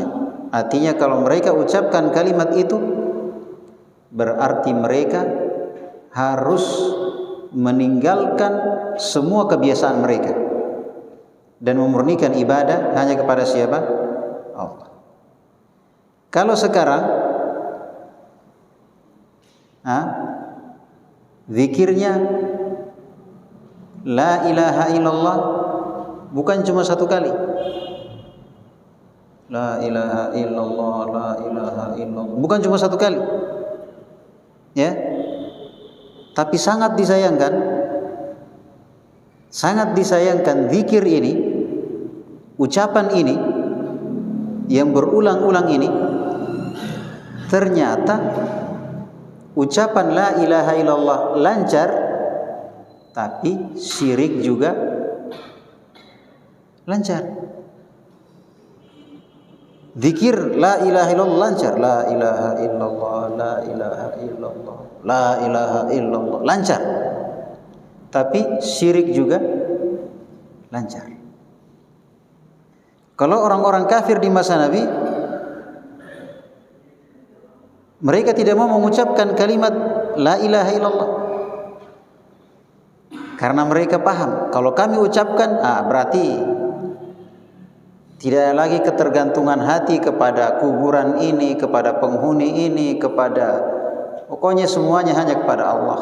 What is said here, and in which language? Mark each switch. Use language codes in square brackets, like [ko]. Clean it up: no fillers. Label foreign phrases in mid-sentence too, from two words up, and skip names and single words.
[id] Artinya kalau mereka ucapkan kalimat itu, berarti mereka harus meninggalkan semua kebiasaan mereka dan memurnikan ibadah hanya kepada siapa? Allah. Kalau sekarang Zikirnya [ar] لا إله إلا الله [id] bukan cuma satu kali. [ar] لا إله إلا الله، لا إله إلا الله. [id] Bukan cuma satu kali. Ya. Tapi sangat disayangkan zikir ini, ucapan ini yang berulang-ulang ini, ternyata ucapan [ar] لا إله إلا الله [id] lancar, tapi syirik juga lancar. Zikir [ar] لا إله إلا الله [id] lancar, [ar] لا إله إلا الله, لا إله إلا الله, لا إله إلا الله [id] lancar. Tapi syirik juga lancar. Kalau orang-orang kafir di masa Nabi, mereka tidak mau mengucapkan kalimat [ar] لا إله إلا الله. [id] Karena mereka paham, kalau kami ucapkan, berarti tidak lagi ketergantungan hati kepada kuburan ini, kepada penghuni ini, pokoknya semuanya hanya kepada Allah.